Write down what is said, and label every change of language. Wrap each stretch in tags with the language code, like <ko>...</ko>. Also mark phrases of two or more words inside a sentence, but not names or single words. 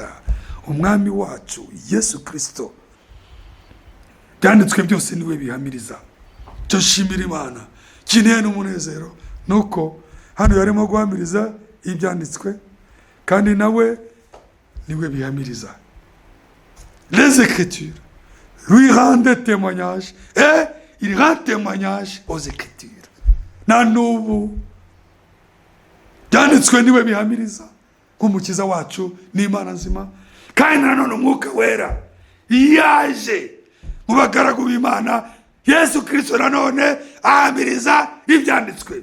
<rw>Umwami wacu Yesu Kristo byanditswe byose niwe bihamiriza. Cyo shimira Imana kineye n'umunezero nuko hano yarimo guhamiriza ibyanditswe kandi nawe niwe bihamiriza.</rw> <fr>Les Écritures lui rendent témoignage et il rend témoignage aux Écritures.</fr> <rw>Na n'ubu byanditswe niwe bihamiriza nk'umukiza wacu n'Imana nzima, kandi nanone umwuka wera yaje mu bagaragu b'Imana Yesu Kristo nanone ahamiriza ibyanditswe.</rw>